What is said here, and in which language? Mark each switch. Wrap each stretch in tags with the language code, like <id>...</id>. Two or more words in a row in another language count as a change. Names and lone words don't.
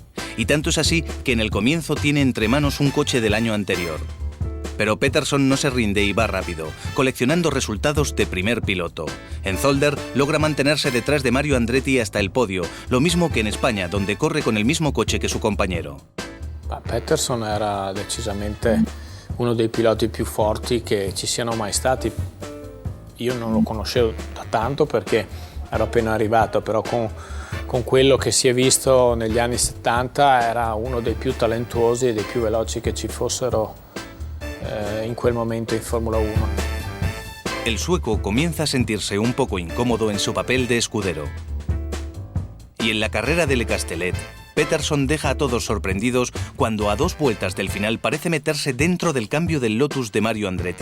<es>Y tanto es así que en el comienzo tiene entre manos un coche del año anterior. Pero Peterson no se rinde y va rápido, coleccionando resultados de primer piloto. En Zolder logra mantenerse detrás de Mario Andretti hasta el podio, lo mismo que en España, donde corre con el mismo coche que su compañero.</es> <it>Peterson era decisamente uno dei piloti più forti che ci siano mai stati. Io non lo conoscevo da tanto perché ero appena arrivato, però con quello che si è visto negli anni 70 era uno dei più talentuosi e dei più veloci che ci fossero en quel momento en Fórmula 1.</it> <es>El sueco comienza a sentirse un poco incómodo en su papel de escudero. Y en la carrera de Le Castellet, Peterson deja a todos sorprendidos cuando a 2 vueltas del final parece meterse dentro del cambio del Lotus de Mario Andretti.</es>